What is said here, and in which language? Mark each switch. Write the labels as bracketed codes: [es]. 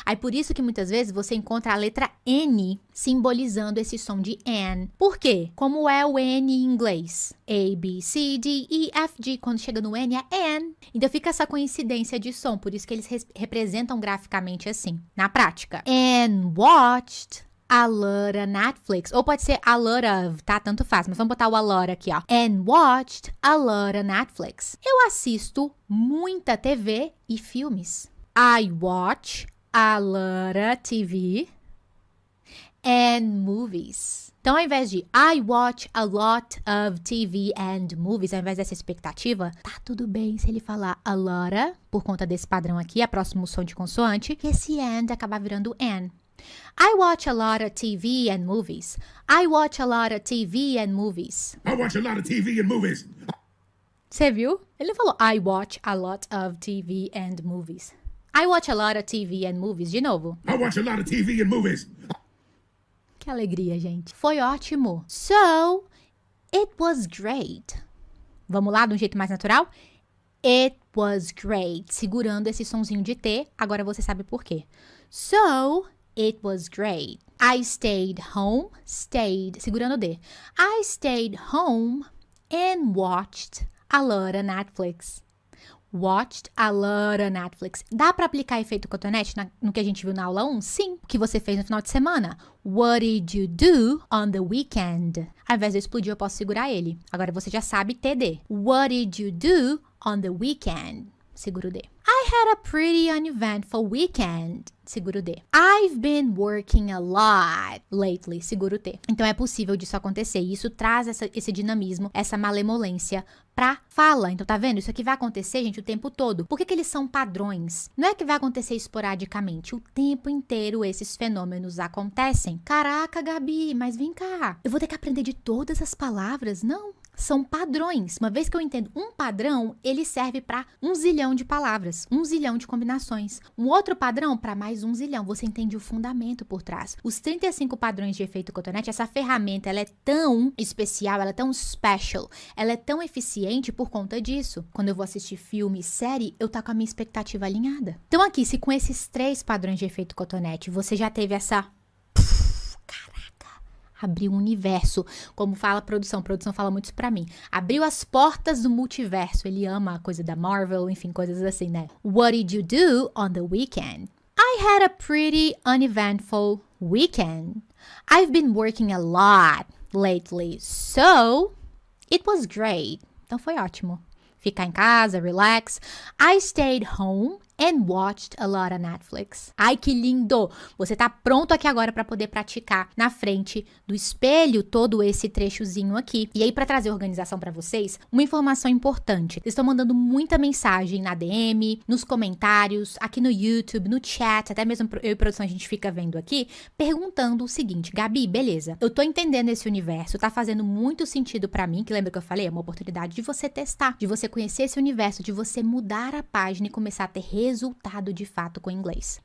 [pt] Aí por isso que muitas vezes você encontra a letra N simbolizando esse som de N. Por quê? Como é o N em inglês? A, B, C, D, E, F, G. Quando chega no N é N. Então fica essa coincidência de som, por isso que eles representam graficamente assim, na prática. [en] And watched a lot of Netflix. [pt] Ou pode ser [en] a lot of, [pt] tá? Tanto faz. Mas vamos botar o a lot aqui, ó. [en] And watched a lot of Netflix. [pt] Eu assisto muita TV e filmes. [en] I watch a lot of TV and movies. [pt] Então, ao invés de [en] I watch a lot of TV and movies, [pt] ao invés dessa expectativa, tá tudo bem se ele falar a lot of, por conta desse padrão aqui, a próximo som de consoante, e esse and acabar virando an. [en] I watch a lot of TV and movies. I watch a lot of TV and movies. I watch a lot of TV and movies. [pt] Você viu? Ele não falou [en] I watch a lot of TV and movies. I watch a lot of TV and movies. [pt] De novo. [en] I watch a lot of TV and movies. [pt] Que alegria, gente. Foi ótimo. [en] So, it was great. [pt] Vamos lá, de um jeito mais natural? [en] It was great. [pt] Segurando esse sonzinho de T. Agora você sabe por quê. [en] So, it was great. I stayed home. Stayed. [pt] Segurando o D. [en] I stayed home and watched a lot of Netflix. Watched a lot of Netflix. [pt] Dá pra aplicar efeito cotonete no que a gente viu na aula 1? Sim. O que você fez no final de semana? [en] What did you do on the weekend? [pt] Ao invés de eu explodir, eu posso segurar ele. Agora você já sabe TD. [en] What did you do on the weekend? [pt] Seguro o D. [en] I had a pretty uneventful weekend. [pt] Seguro o D. [en] I've been working a lot lately. [pt] Seguro o T. Então é possível disso acontecer. E isso traz esse dinamismo, essa malemolência pra fala. Então tá vendo? Isso aqui vai acontecer, gente, o tempo todo. Por que eles são padrões? Não é que vai acontecer esporadicamente. O tempo inteiro esses fenômenos acontecem. Caraca, Gabi, mas vem cá. Eu vou ter que aprender de todas as palavras? Não. São padrões. Uma vez que eu entendo um padrão, ele serve para 1 zilhão de palavras, 1 zilhão de combinações. Um outro padrão para mais 1 zilhão. Você entende o fundamento por trás. Os 35 padrões de efeito cotonete, essa ferramenta, ela é tão especial, ela é tão special, ela é tão eficiente por conta disso. Quando eu vou assistir filme e série, eu tô com a minha expectativa alinhada. Então aqui, se com esses 3 padrões de efeito cotonete, você já teve essa... Abriu um universo, como fala a produção fala muito isso pra mim. Abriu as portas do multiverso. Ele ama a coisa da Marvel, enfim, coisas assim, né? [en] What did you do on the weekend? I had a pretty uneventful weekend. I've been working a lot lately, so it was great. [pt] Então foi ótimo. Ficar em casa, [en] relax. I stayed home and watched a lot of Netflix. [pt] Ai, que lindo! Você tá pronto aqui agora para poder praticar na frente do espelho todo esse trechozinho aqui. E aí, para trazer organização para vocês, uma informação importante. Vocês estão mandando muita mensagem na DM, nos comentários, aqui no YouTube, no chat, até mesmo eu e produção a gente fica vendo aqui, perguntando o seguinte: Gabi, beleza, eu tô entendendo esse universo, tá fazendo muito sentido pra mim, que lembra que eu falei, é uma oportunidade de você testar, de você conhecer esse universo, de você mudar a página e começar a ter resultado de fato com o inglês.